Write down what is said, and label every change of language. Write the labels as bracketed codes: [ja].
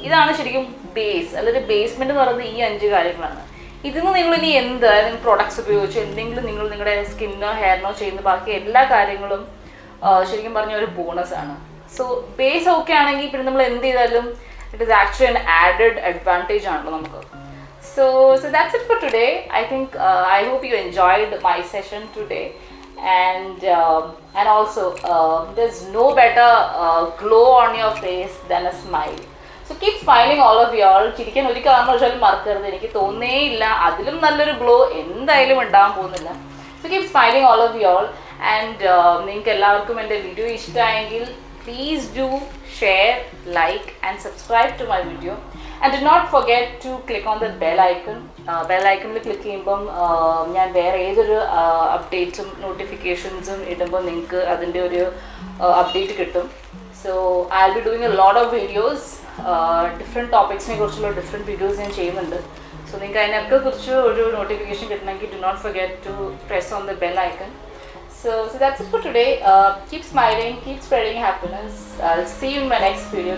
[ml] ഇതാണ് ശരിക്കും ബേസ്, അല്ലെങ്കിൽ ബേസ്മെന്റ് എന്ന് പറയുന്നത് ഈ 5 കാര്യങ്ങളാണ്. ഇതിന്ന് നിങ്ങൾ ഇനി അതായത് പ്രൊഡക്ട്സ് ഉപയോഗിച്ച് എന്തെങ്കിലും നിങ്ങളുടെ സ്കിന്നോ ഹെയറിനോ ചെയ്യുന്ന ബാക്കി എല്ലാ കാര്യങ്ങളും ശരിക്കും പറഞ്ഞ ഒരു ബോണസ് ആണ്. സോ ബേസ് ഓക്കെ ആണെങ്കിൽ പിന്നെ നമ്മൾ എന്ത് ചെയ്താലും [en] it is actually an added advantage [ml] ആണല്ലോ നമുക്ക്. [en] So that's it for today. I think I hope you enjoyed my session today. And also there's no better glow on your face than a smile. So keep smiling all of y'all. [ml] ചിരിക്കാൻ ഒരു കാരണവശാലും മറക്കരുത്. എനിക്ക് തോന്നേയില്ല അതിലും നല്ലൊരു glow എന്തായാലും ഉണ്ടാകാൻ പോകുന്നില്ല. [en] So keep smiling all of y'all. And [ml] നിങ്ങൾക്ക് എല്ലാവർക്കും എൻ്റെ വീഡിയോ ഇഷ്ടമായെങ്കിൽ [en] please do share, like and subscribe to my video. And do not forget to click on the bell icon. [ml] Bell icon click ചെയ്യുമ്പം ഞാൻ വേറെ ഏതൊരു അപ്ഡേറ്റ്സും നോട്ടിഫിക്കേഷൻസും ഇടുമ്പോൾ നിങ്ങൾക്ക് അതിൻ്റെ ഒരു അപ്ഡേറ്റ് കിട്ടും. [en] So I will be doing a lot of videos. [ml] Different ടോപ്പിക്സിനെ കുറിച്ചുള്ള ഡിഫറെൻറ്റ് വീഡിയോസ് ഞാൻ ചെയ്യുന്നുണ്ട്. സോ നിങ്ങൾക്ക് അതിനൊക്കെ കുറിച്ച് ഒരു നോട്ടിഫിക്കേഷൻ കിട്ടണമെങ്കിൽ [en] do not forget to press on the bell icon. So that's it for today. Keep smiling, keep spreading happiness. I'll see you in my next video.